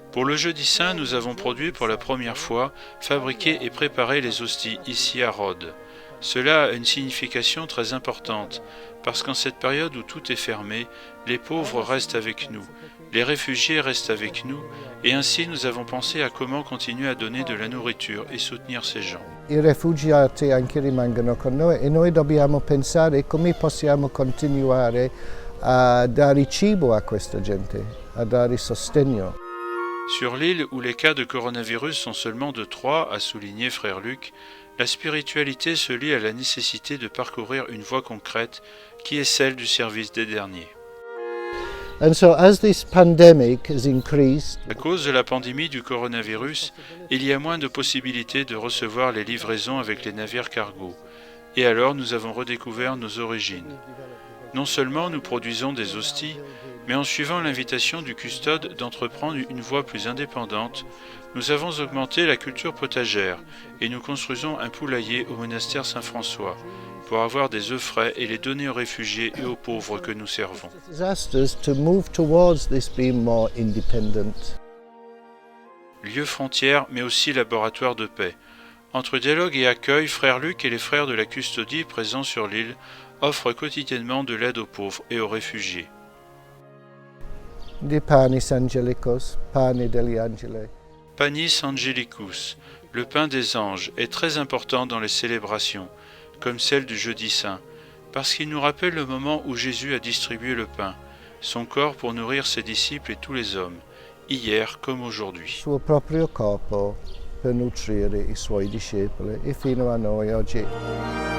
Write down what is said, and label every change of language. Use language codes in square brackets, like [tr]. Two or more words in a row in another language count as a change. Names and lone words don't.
[fr] Pour le Jeudi Saint, nous avons produit pour la première fois, fabriqué et préparé les hosties ici à Rhodes. Cela a une signification très importante, parce qu'en cette période où tout est fermé, les pauvres restent avec nous, les réfugiés restent avec nous, et ainsi nous avons pensé à comment continuer à donner de la nourriture et soutenir ces gens. [it] I rifugiati anche rimangono con noi e noi dobbiamo pensare come possiamo continuare a dare cibo a questa gente, a dare sostegno. [fr] Sur l'île où les cas de coronavirus sont seulement de 3, a souligné frère Luc, la spiritualité se lie à la nécessité de parcourir une voie concrète qui est celle du service des derniers. [en] And so as this pandemic has increased, [fr] À cause de la pandémie du coronavirus, il y a moins de possibilités de recevoir les livraisons avec les navires cargo. Et alors nous avons redécouvert nos origines. Non seulement nous produisons des hosties, mais en suivant l'invitation du custode d'entreprendre une voie plus indépendante, nous avons augmenté la culture potagère et nous construisons un poulailler au monastère Saint-François pour avoir des œufs frais et les donner aux réfugiés et aux pauvres que nous servons. [en] has asked us to move towards this being more independent. [fr] Lieu frontière, mais aussi laboratoire de paix. Entre dialogue et accueil, frère Luc et les frères de la custodie présents sur l'île offrent quotidiennement de l'aide aux pauvres et aux réfugiés. [it] Di [la] panis angelicos, [it] pane degli angeli. [fr] Panis Angelicus, le pain des anges, est très important dans les célébrations, comme celle du Jeudi Saint, parce qu'il nous rappelle le moment où Jésus a distribué le pain, son corps pour nourrir ses disciples et tous les hommes, hier comme aujourd'hui. [it] Il suo proprio corpo per nutrire i suoi discepoli e fino a noi oggi.